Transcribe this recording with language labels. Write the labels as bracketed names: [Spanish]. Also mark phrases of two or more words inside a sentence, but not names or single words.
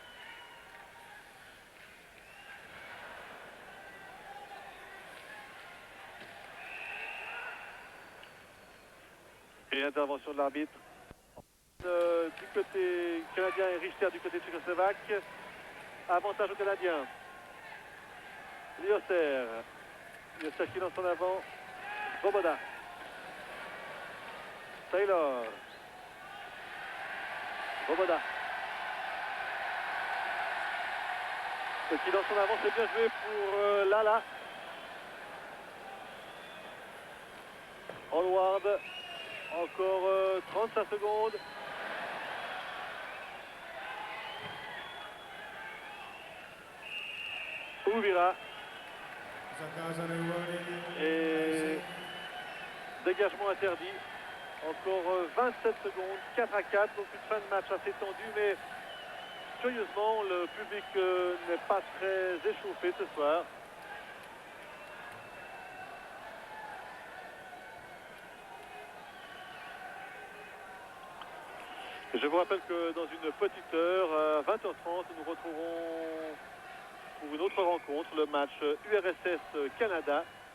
[French] Et intervention de l'arbitre. Du côté canadien et Richter du côté tchécoslovaque. Avantage aux Canadiens. Lioster. Lioster qui lance en avant. Svoboda. Taylor. Svoboda. Ce qui lance en avant, c'est bien joué pour Lala. Hallward. Encore 35 secondes. Ouvira. [Czech] Zakázané uvolnění. [French] Et dégagement interdit. Encore 27 secondes, 4-4, donc une fin de match assez tendue, mais curieusement, le public n'est pas très échauffé ce soir. Je vous rappelle que dans une petite heure, à 20h30, nous retrouverons pour une autre rencontre le match URSS-Canada.